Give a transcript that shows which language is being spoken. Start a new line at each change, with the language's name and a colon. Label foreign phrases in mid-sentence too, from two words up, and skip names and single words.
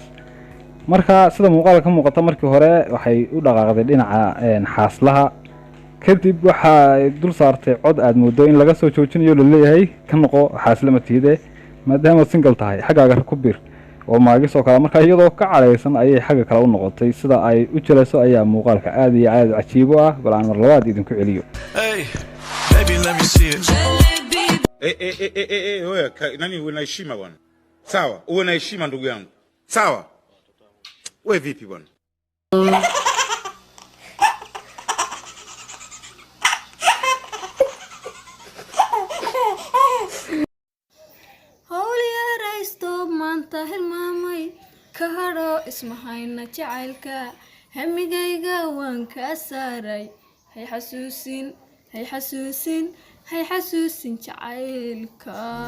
Somali: Marka sida muuqaalka ka muuqata markii hore waxay u dhaqaaqday dhinaca xaaslaha kadib waxa dul saartay cod aad moodo in laga soo joojinayo leeyahay ka noqo xaaslama tiide maadaama single tahay xagaaga ku bir oo maagis oo kale marka iyadoo ka careysan ayay xaga kale u noqotay sida ay u jaleeso ayaa muuqaalka aad iyo aad cajiib ah bal aan mar labaad idinku celiyo.
English: baby let me see it
Swahili: wewe nani uwe na heshima bwana sawa uwe na heshima ndugu yangu sawa wewe vipi bwana
Somali: hilmaamay ka haro ismahayna jacaylka hamigayga waan ka saaray hay xasuusin jacaylka